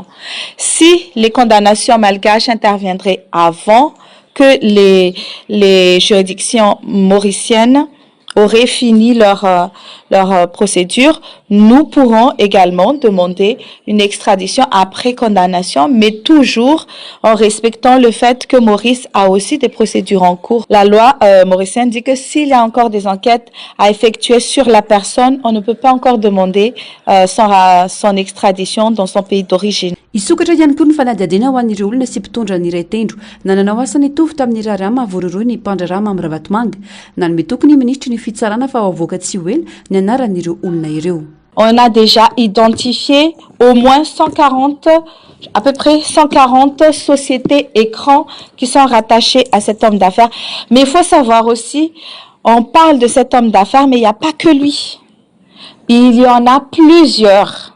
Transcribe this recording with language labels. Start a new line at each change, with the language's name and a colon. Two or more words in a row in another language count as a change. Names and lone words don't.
French: Si les condamnations malgaches interviendraient avant que les juridictions mauriciennes auraient fini leur procédure, nous pourrons également demander une extradition après condamnation, mais toujours en respectant le fait que Maurice a aussi des procédures en cours. La loi mauricienne dit que s'il y a encore des enquêtes à effectuer sur la personne, on ne peut pas encore demander son extradition dans son pays d'origine.
Malagasy: Isokatra ihany koa ny fanadiadiana ho an'ireo olona sy mpitondra ny iray tendro nananao asa nitovy tamin'ny raharaha mavororoy ny mpandraraha Mamoravatomanga nanome tokony ministry ny fitsarana fa avoaka tsy ho ela ny anaran'ireo olona ireo.
French: On a déjà identifié au moins 140, à peu près 140 sociétés écrans qui sont rattachées à cet homme d'affaires. Mais il faut savoir aussi, on parle de cet homme d'affaires, mais il n'y a pas que lui. Il y en a plusieurs.